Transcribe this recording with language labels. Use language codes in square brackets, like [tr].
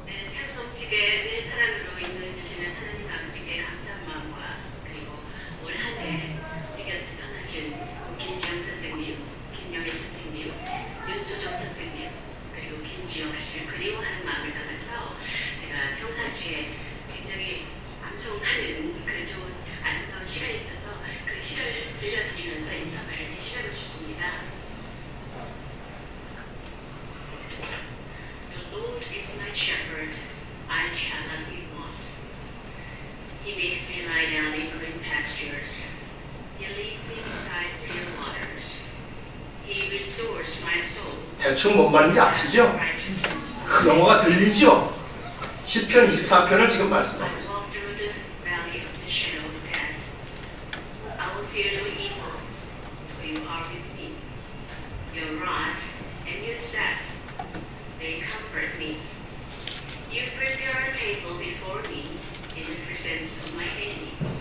[ko] 찬송집에 늘 사랑으로 인도해주시는 하나님 아버지께 감사한 마음과 그리고 올 한 해 우리 곁에 떠나신 김지영 선생님, 김영애 선생님, 윤수정 선생님, 그리고 김지영 씨를 그리워하는 마음을 담아서 제가 평상시에 굉장히 암송하는 그 좋은 아름다운 시가 있어서 그 시를 들려드리면서 인사를 시작하고 싶습니다. [en] The Lord is my shepherd, I shall not be want. He makes me lie down in green pastures. He leads me beside still waters. He restores my soul. [ko] 대충 뭔 말인지 아시죠? 그 영어가 들리죠? 시편 23편을 지금 말씀하고 있어요. [en] Walk through the valley of the shadow of death. I will fear no evil, for you are with me. Your rod and your staff, they comfort me. You prepare a table before me in the presence of my enemies.